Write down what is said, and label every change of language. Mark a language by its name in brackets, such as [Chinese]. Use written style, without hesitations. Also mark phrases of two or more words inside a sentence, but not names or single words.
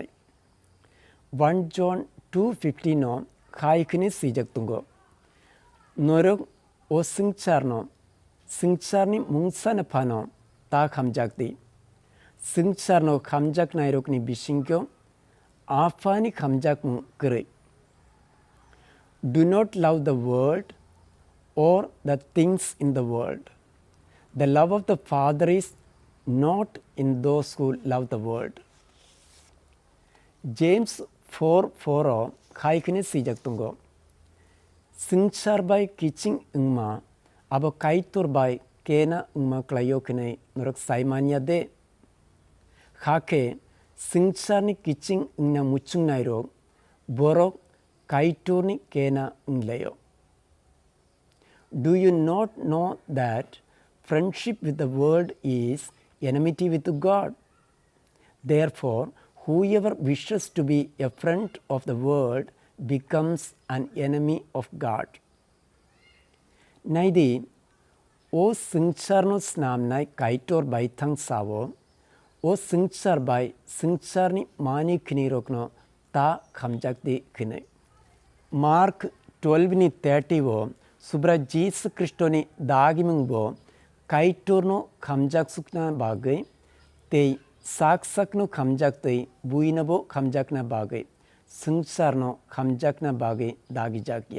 [Kok Borok] 1 John 2:15 no kaikini sijak tungo. Norok o singchar ni mungsa na pano ta kamjak di. singchar no kamjak nairok ni bisingyo afani kamjak mu kere. [English] Do not love the world or the things in the world. The love of the Father is not in those who love the world. [Kok Borok] James 4:4 kaikini sijak tungo. Singchar by kiching ingma abo kaitor by kena ingma klayo kene norok saimanya de. Hake singchar ni kiching ingna muchung nairo borok kaitor ni kena inglayo. [English] Do you not know that friendship with the world is enmity with God? Therefore, whoever wishes to be a friend of the world becomes an enemy of God. [Kok Borok] Naidi o singchar no snamnai kaitor by thang sawo o singchar by singchar ni mani kinirokno ta kamjak di kine. Mark 12:30 wo subra Jesus Christo ni dagimung bo kaitor no kamjak sukna bagay te saksak no kamjak te buinabo kamjak na bagay singchar no kamjak na bagay dagi jakya.